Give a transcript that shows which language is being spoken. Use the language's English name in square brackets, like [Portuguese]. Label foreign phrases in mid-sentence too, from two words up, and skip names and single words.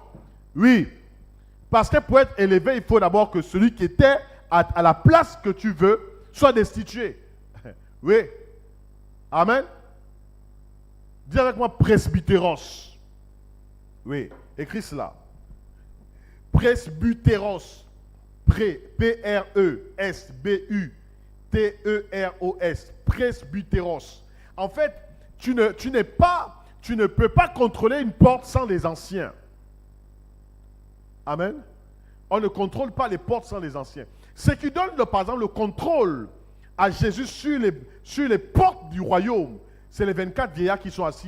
[French] Oui. Parce que pour être élevé, il faut d'abord que celui qui était à la place que tu veux soit destitué. Oui. Amen. Dis avec moi presbytéros. Oui. Écris cela. Presbytéros. P-R-E-S-B-U-T-E-R-O-S. Presbytéros. En fait, tu ne peux pas contrôler une porte sans les anciens. Amen. On ne contrôle pas les portes sans les anciens. Ce qui donne, par exemple, le contrôle à Jésus sur les portes du royaume, c'est les 24 vieillards qui sont assis.